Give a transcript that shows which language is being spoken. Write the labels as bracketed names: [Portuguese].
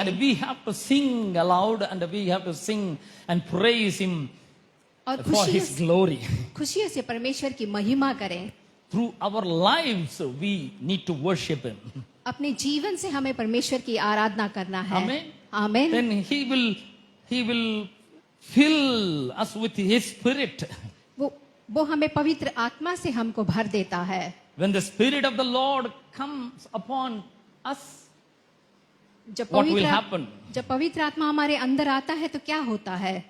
[English] And we have to sing aloud and we have to sing and praise Him [Hindi] और [English] for His glory. [Hindi] खुशियों से परमेश्वर की महिमा करें. [English] Through our lives we need to worship Him. [Hindi] अपने जीवन से हमें परमेश्वर की आराधना करना है. [English] Amen. [Hindi] Amen. [English] Then He will fill us with His Spirit. [Hindi] वो हमें पवित्र आत्मा से हमको भर देता है. [English] When the Spirit of the Lord comes upon us, [Hindi] जब [English] what will happen? [Hindi] पवित्र आत्मा हमारे अंदर आता है तो क्या होता है?